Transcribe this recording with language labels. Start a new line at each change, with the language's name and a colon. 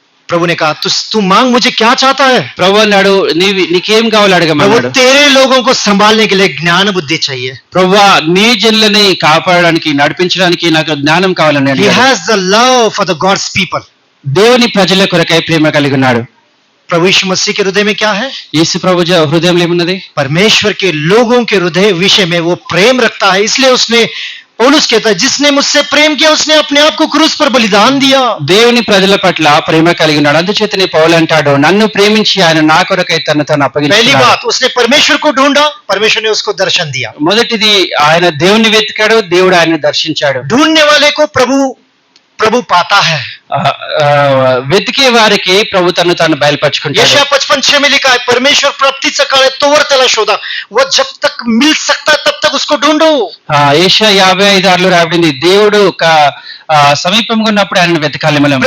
Hindi: प्रभु ने कहा तू मांग, मुझे क्या चाहता है?
Telugu: ప్రభు అన్నాడు నీకేం కావాలో
Hindi: प्रभु
Telugu: అడగమన్నాడు.
Hindi: तेरे लोगों को संभालने के लिए ज्ञान बुद्धि चाहिए।
Telugu: ప్రభువా నీ జనులని కాపాడడానికి నడిపించడానికి నాకు జ్ఞానం కావాలని
English: He
Telugu: అడిగాడు.
English: has the love for the God's people.
Telugu: దేవుని ప్రజల కొరకై ప్రేమ కలిగి ఉన్నాడు.
Hindi: प्रभु यीशु मसीह के हृदय में क्या है?
Telugu: యేసు ప్రభు హృదయంలో ఏమున్నది?
Hindi: परमेश्वर के लोगों के हृदय विषय में वो प्रेम रखता है, इसलिए उसने पौलुस कहता है जिसने मुझसे प्रेम किया उसने अपने आप को क्रूस पर बलिदान दिया।
Telugu: దేవుని ప్రజల పట్ల ప్రేమ కలిగి ఉన్నాడు. అందుచేతనే పౌలు అంటాడు, నన్ను ప్రేమించి ఆయన నా కొరకై తను
Hindi: पहली
Telugu: అప్పగించాడు.
Hindi: बात उसने परमेश्वर को ढूंढा, परमेश्वर ने उसको दर्शन दिया।
Telugu: మొదటిది ఆయన దేవుని వెతికాడు, దేవుడు ఆయన దర్శించాడు.
Hindi: ढूंढने वाले को प्रभु प्रभु पाता है।
Telugu: ఆ, ఆ, వెతికే వారికి ప్రభు తను తాను బయలుపరుచుకుంటాడు.
Hindi: यशायाह 55:6 में लिखा है परमेश्वर
Marathi: प्राप्तीचा काळ आहे तोवर त्याला शोधा,
Hindi: वो जब तक मिल सकता है तब तक उसको ढूंढो।
Telugu: ఏషియా 55:6 రాబడింది, దేవుడు ఒక సమీపంగా ఉన్నప్పుడు ఆయన వెతకాలి మనం.